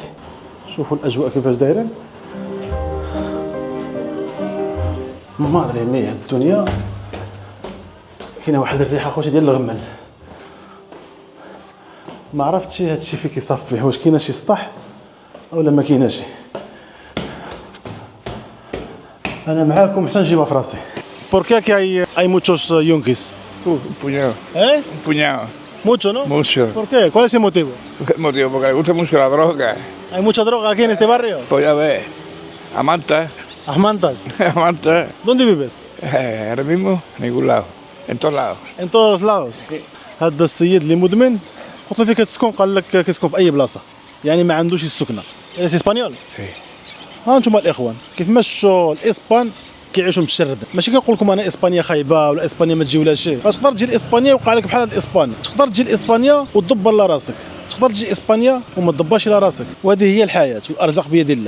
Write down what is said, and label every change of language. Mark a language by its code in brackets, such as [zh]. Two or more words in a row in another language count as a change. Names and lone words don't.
[ar] شوفوا الاجواء كيفاش دايرين. مادري مية الدنيا كاينه واحد الريحه خوتي ديال الغمل. ما عرفتش هادشي فين كيصفيه، واش كاينه شي سطح ولا ما كايناش. انا معاكم حتى نجيبها في راسي. [es] Por qué hay muchos yunquis? Un puñado. ¿Eh? Un puñado. Mucho, ¿no? Mucho. ¿Por qué? ¿Cuál es el motivo? Motivo, porque le gusta mucho la droga. ¿Hay mucha droga aquí en este barrio? Pues ya ves. Amanta. Amantas. Amanta. ¿Dónde vives? Ahora mismo, en ningún lado. En todos lados. En todos los lados. [ar] هذا السيد اللي مدمن قلت له فين كتسكن؟ قال لك كيسكن في اي بلاصه، يعني ما عندوش السكنه. الا اسبانيول. [es] Sí. [ar] ها انتم الاخوان كيف مشوا الاسبان كيعيشوا متشرد. ماشي كنقول لكم انا اسبانيا خايبه ولا اسبانيا ما تجي ولا شيء. تقدر تجي لاسبانيا ويوقع لك بحال هاد اسبانيا، تقدر تجي لاسبانيا وتدبر لا راسك، تقدر تجي اسبانيا وما تدبرش لا راسك، وهذه هي الحياه والارزاق بيد الله.